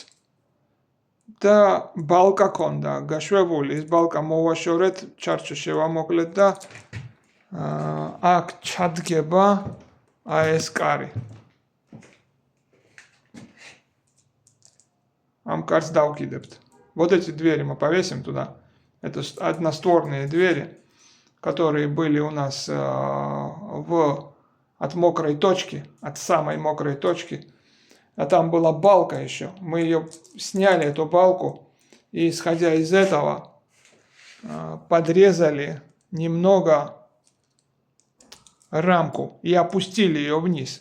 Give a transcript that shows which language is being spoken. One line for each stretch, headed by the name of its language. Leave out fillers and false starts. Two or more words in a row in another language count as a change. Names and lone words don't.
Georgian: და ბალკა ქონდა გაშვებული, ეს ბალკა მოვაშორეთ, ჩარჩო შევამოკლეთ და აქ ჩადგება ეს კარი. ამ კარს დავკიდებთ.
Russian: Вот эти двери мы повесим туда. Это одностворные двери, которые были у нас от мокрой точки, от самой мокрой точки. А там была балка еще. Мы ее сняли, эту балку, и исходя из этого подрезали немного рамку и опустили ее вниз.